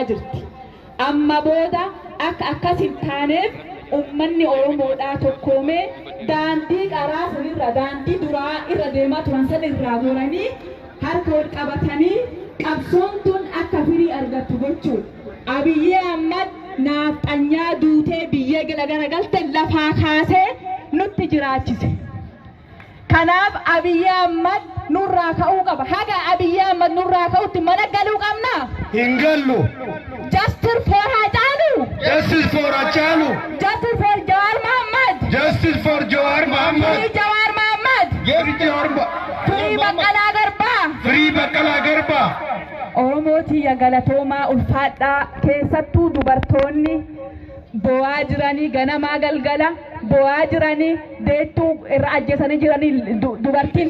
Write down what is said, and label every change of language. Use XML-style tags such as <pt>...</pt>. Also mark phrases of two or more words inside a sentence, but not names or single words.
<om>jirti amma booda akka akkas hin taaneef ummanni Oromoodhaa tokkoomee daandii qaraa sanirra daandii duraa irra deemaa turan sana irraa goranii harka wal qabatanii qabsoon tun akka firii argattu gochuudha Abiyyi Ahmad naftanyaa duutee biyya garagalte lafaa kaasee nutti jiraachise kanaaf Abiyyi Ahmad nurraa ka'uu qaba haga Abiyyi Ahmad nurraa ka'utti mana galuu qabna hin gallu</om> <en>justice for Haacaaluu justice for Haacaaluu justice for Jawaar Mohammad justice for Jawaar Mohammad</en> <om>Jawaar Mohammad Firii Baqqalaa Garbaa Firii Baqqalaa Garbaa Oromooti galatoomaa ulfaadhaa keessattuu dubartoonni bo'aa jiranii ganamaa galgala bo'aa jiranii deettuu irra ajjeesanii jiranii dubartiin</om>